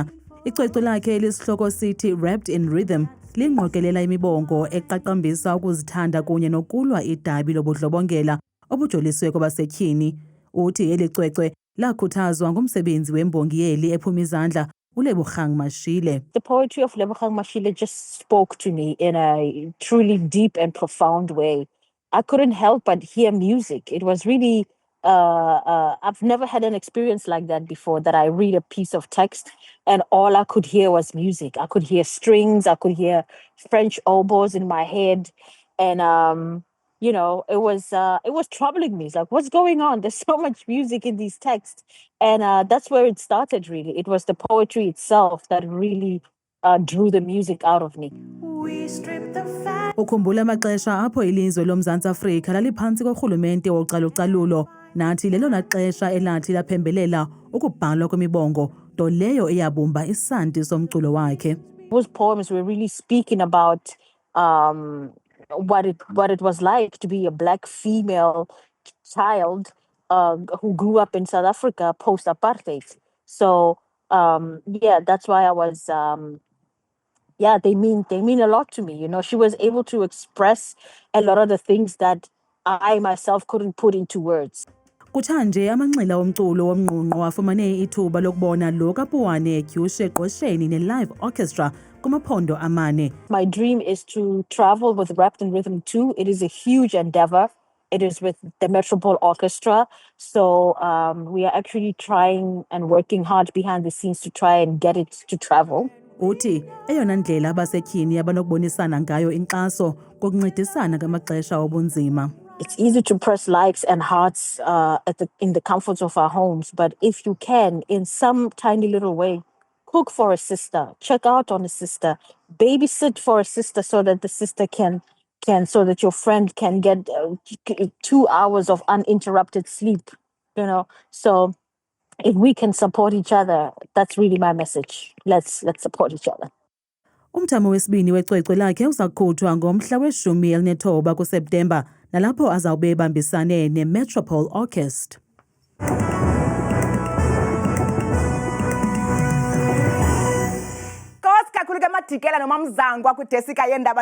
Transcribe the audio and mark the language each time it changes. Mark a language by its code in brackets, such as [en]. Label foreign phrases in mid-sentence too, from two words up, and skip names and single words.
[xh] Icwecwe lakhe elisihloko sithi Wrapped in Rhythm lingqokelela imibongo eqaqambisa ukuzithanda kunye nokulwa idabi lobudlobongela obujoliswe kwabasetyhini. Uthi eli cwecwe lakhuthazwa ngumsebenzi wembongiyeli ephuma izandla uLebogang Mashile. [en] The poetry of Lebogang Mashile just spoke to me in a truly deep and profound way. I couldn't help but hear music. It was really, I've never had an experience like that before, that I read a piece of text and all I could hear was music. I could hear strings, I could hear French oboes in my head. And, you know, it was troubling me. It's like, what's going on? There's so much music in these texts. And that's where it started, really. It was the poetry itself that really drew the music out of me. [xh] Ukhumbula amaxesha apho ilizwe loMzantsi Afrika laliphantsi korhulumente wocalucalulo, nathi lelona xesha elathi laphembelela ukubhalwa kwemibongo, nto leyo eyabumba isanti somculo wakhe. [en] Those poems were really speaking about what it was like to be a black female child who grew up in South Africa post-apartheid. So, yeah, that's why I was... they mean a lot to me. You know, she was able to express a lot of the things that I myself couldn't put into words. [xh] Kutshanje amanxila omculo womnqunqo afumane ithuba lokubona lo kaPuwane etyushe eqosheni ne- [en] live orchestra [xh] kumaphondo amane. [en] My dream is to travel with Wrapped in Rhythm 2. It is a huge endeavor. It is with the Metropole Orchestra. So we are actually trying and working hard behind the scenes to try and get it to travel. [xh] Uthi eyona ndlela abasetyhini abanokubonisana ngayo inkxaso kokuncedisana ngamaxesha obunzima. [en] It's easy to press likes and hearts in the comforts of our homes, but if you can, in some tiny little way, cook for a sister, check out on a sister, babysit for a sister so that the sister so that your friend can get 2 hours of uninterrupted sleep, you know. So if we can support each other, that's really my message. Let's support each other. [xh] Umthamo wesibini wecwecwe lakhe uzakukhutshwa ngomhla we-19 kuSeptemba, nalapho azawube ebambisane ne-Metropole Orchestra. kakhulu ke Madikela noma Mzangwa kwidesika yendaba.